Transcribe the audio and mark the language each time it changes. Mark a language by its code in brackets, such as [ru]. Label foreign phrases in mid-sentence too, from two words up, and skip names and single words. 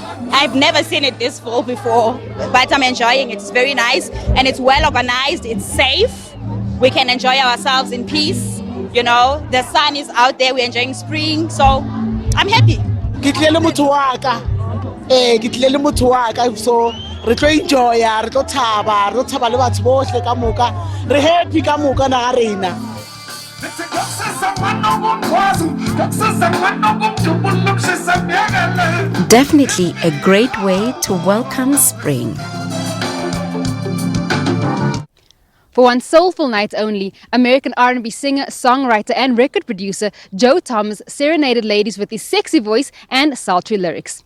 [en] I've never seen it this full before, but I'm enjoying it. It's very nice and it's well organized. It's safe. We can enjoy ourselves in peace. You know, the sun is out there. We're enjoying spring, so I'm happy. [nso] So re tlo enjoy, re tlo thaba le batho bohle ka moka, re happy ka moka na rena. [en] Definitely a great way to welcome spring. For one soulful night only, American R&B singer, songwriter and record producer Joe Thomas serenaded ladies with his sexy voice and sultry lyrics.